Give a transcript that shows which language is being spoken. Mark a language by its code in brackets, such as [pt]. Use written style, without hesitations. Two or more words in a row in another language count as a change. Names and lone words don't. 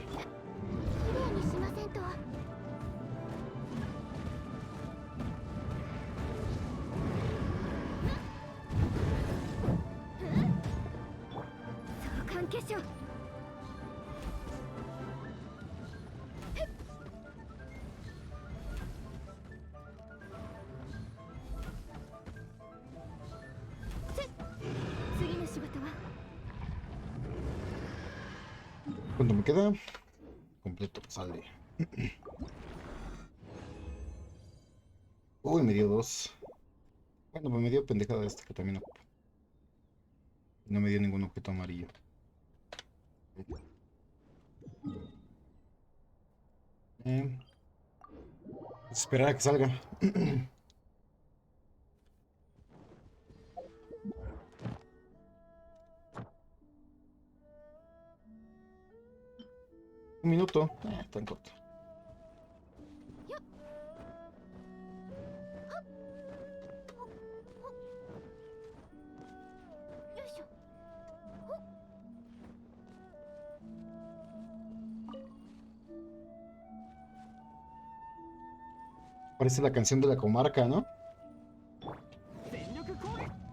[ja] きれいにしませんと。そう関係者。次の仕事は。 [es] ¿Cuánto me queda? Completo, sale. Uy, me dio 2. Bueno, pues me dio pendejada esta que también ocupo. No me dio ningún objeto amarillo. Eh, esperar a que salga. Un minuto. Tan corto. [ja] よいしょ。 [es] Parece la canción de la comarca, ¿no? [ja] 全力攻撃